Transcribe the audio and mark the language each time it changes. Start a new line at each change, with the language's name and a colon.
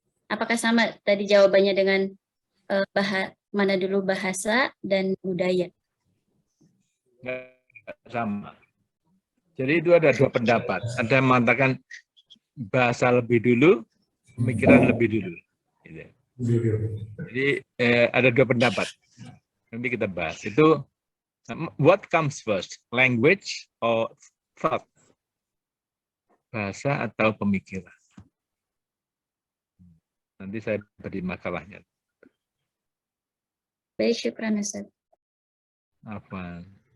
Indonesian: Apakah sama tadi jawabannya dengan mana dulu bahasa dan budaya? Sama. Jadi itu ada dua pendapat. Ada yang mengatakan bahasa lebih dulu, pemikiran lebih dulu. Jadi ada dua pendapat. Nanti kita bahas. Itu
English: what comes first, language or thought?
Indonesian: Bahasa atau pemikiran? Nanti saya beri makalahnya. Baik, syukran Ustaz. Apa?